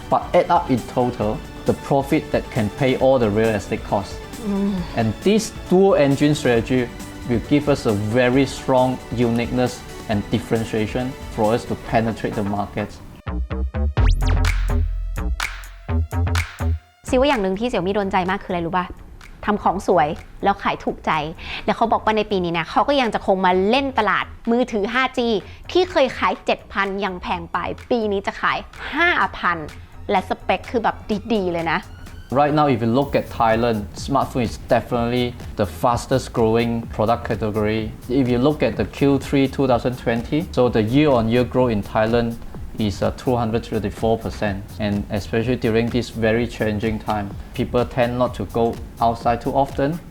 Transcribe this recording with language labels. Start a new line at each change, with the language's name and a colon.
English: But add up in total, the profit that can pay all the real estate costs. And this dual engine strategy will give us a very strong uniqueness and differentiation for us to penetrate the market.
Thai: ซิว่าอย่างหนึ่งที่ Xiaomi โดนใจมากคืออะไรรู้ป่ะทำของสวยแล้วขายถูกใจแล้วเขาบอกว่าในปีนี้นะเขาก็ยังจะคงมาเล่นตลาดมือถือ 5G ที่เคยขาย 7,000 ยังแพงไปปีนี้จะขาย 5,000 และสเปคคือแบบดีๆเลยนะ
English: Right now, if you look at Thailand, smartphone is definitely the fastest growing product category. If you look at the Q3 2020, so the year-on-year growth in Thailand is 234%. And especially during this very challenging time, people tend not to go outside too often.